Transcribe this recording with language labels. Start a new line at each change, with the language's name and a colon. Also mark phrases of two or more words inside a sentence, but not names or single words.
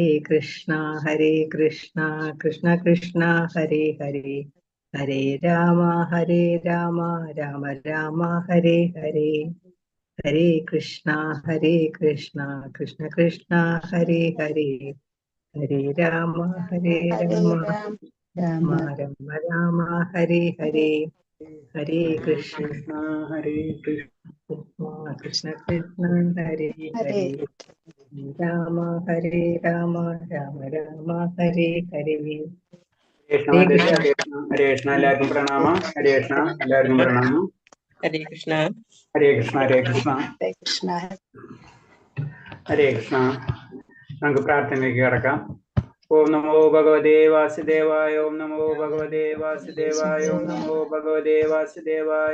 Sanskrit: കൃഷ്ണ കൃഷ്ണ കൃഷ്ണ ഹരേ ഹരേ ഹരേ രാമ രാമ രാമ ഹരേ ഹരേ ഹരേ കൃഷ്ണ കൃഷ്ണ കൃഷ്ണ ഹരേ ഹരേ ഹരേ രാമ രാമ രാമ രാമ ഹരേ ഹരേ ഹരേ കൃഷ്ണ ഹരേ കൃഷ്ണ കൃഷ്ണ ഹരേ ഹരേ രാമ രാമ രാമ ഹരേ ഹരേ ഹരേ കൃഷ്ണ.
Malayalam: എല്ലാവർക്കും പ്രണാമം.
Sanskrit: ഹരേ കൃഷ്ണ.
Malayalam: എല്ലാവർക്കും പ്രണാമം.
Sanskrit: ഹരേ കൃഷ്ണ. ഹരേ കൃഷ്ണ. ഹരേ കൃഷ്ണ. ഹരേ കൃഷ്ണ.
Malayalam: നമുക്ക് പ്രാർത്ഥനയിലേക്ക് കിടക്കാം.
Sanskrit: ഓം നമോ ഭഗവതേ വാസുദേവായ. ഓം നമോ ഭഗവതേ വാസുദേവായ. ഓം നമോ ഭഗവതേ വാസുദേവായ.